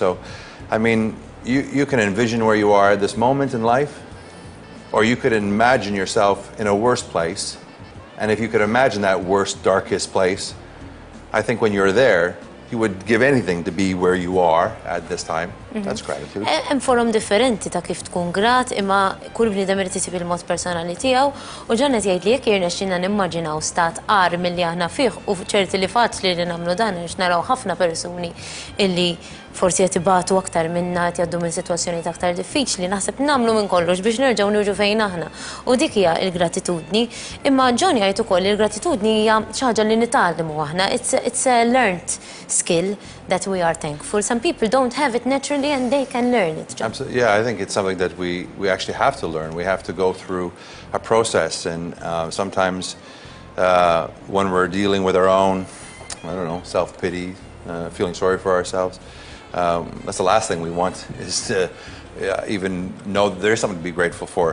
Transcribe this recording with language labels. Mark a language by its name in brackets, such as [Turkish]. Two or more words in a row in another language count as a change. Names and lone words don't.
[English] So, I mean, you can envision where you are at this moment in life, or you could imagine yourself in a worse place. And if you could imagine that worst, darkest place, I think when you're there, you would give anything to be where you are at this time. That's gratitude. [Maltese] Hemm forum differenti ta' kif tkun grat, imma kull bniedem irid isib il-mod personali tiegħu, u ġanet jgħid li jekk jirnexxinna nimmaġinaw stat qar milli aħna fih u ċerti li faċli li nagħmlu dan għax naraw ħafna persuni illi forsi qed ibatu aktar minna qed jgħaddu minn sitwazzjonijiet aktar diffiċli, naħseb nagħmlu minn kollox biex nerġgħu niġu fejn aħna. U dik hija l-gratitudni, imma John jgħid ukoll li l-gratitudni hija xi ħaġa li nitgħallmu aħna. [English] It's a learned skill that we are thankful. Some people don't have it naturally and they can learn it. John. Absolutely. Yeah, I think it's something that we actually have to learn. We have to go through a process, and sometimes when we're dealing with our own, self-pity, feeling sorry for ourselves, that's the last thing we want, is to even know that there's something to be grateful for.